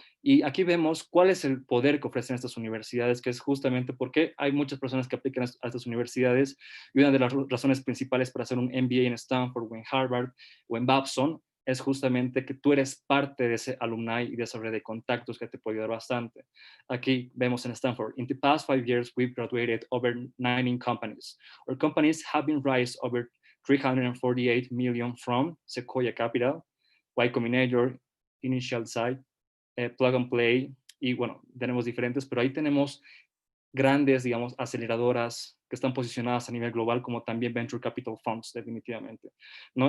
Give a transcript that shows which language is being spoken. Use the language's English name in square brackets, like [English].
[Spanish] Y aquí vemos cuál es el poder que ofrecen estas universidades, que es justamente porque hay muchas personas que aplican a estas universidades, y una de las razones principales para hacer un MBA en Stanford o en Harvard o en Babson es justamente que tú eres parte de ese alumni y de esa red de contactos que te puede ayudar bastante. Aquí vemos en Stanford, [English] in the past 5 years, we've graduated over 19 companies. Our companies have been raised over 348 million from Sequoia Capital, Y Combinator, Initial Site, Plug and Play, [Spanish] y bueno, tenemos diferentes, pero ahí tenemos grandes, digamos, aceleradoras que están posicionadas a nivel global, como también Venture Capital Funds, definitivamente, ¿no?